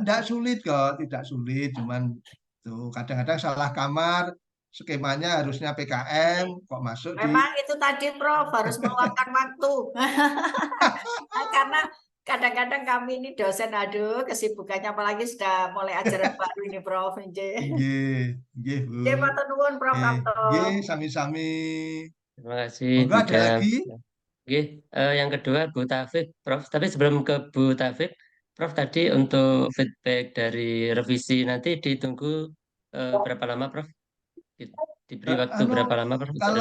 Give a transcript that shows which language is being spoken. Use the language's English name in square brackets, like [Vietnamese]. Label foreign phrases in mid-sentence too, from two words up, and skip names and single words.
[Indonesian] Tidak sulit kok, tidak sulit, cuman tuh kadang-kadang salah kamar, skemanya harusnya PKM kok masuk di Memang itu tadi, Prof, harus meluangkan waktu. kadang-kadang kami ini dosen, aduh kesibukannya apalagi sudah mulai ajaran baru ini Prof. Nggih. Nggih, nggih, Bu. [Javanese] Nggih, matur nuwun Prof. Nggih, Kapto. nggih, sami-sami. [Indonesian] Terima kasih Monggo ada juga. lagi? Oke, yang kedua Bu Taufik, Prof. Tapi sebelum ke Bu Taufik, Prof tadi untuk feedback dari revisi nanti ditunggu berapa lama, Prof? Di- Diberi waktu Anu, berapa lama, Prof, untuk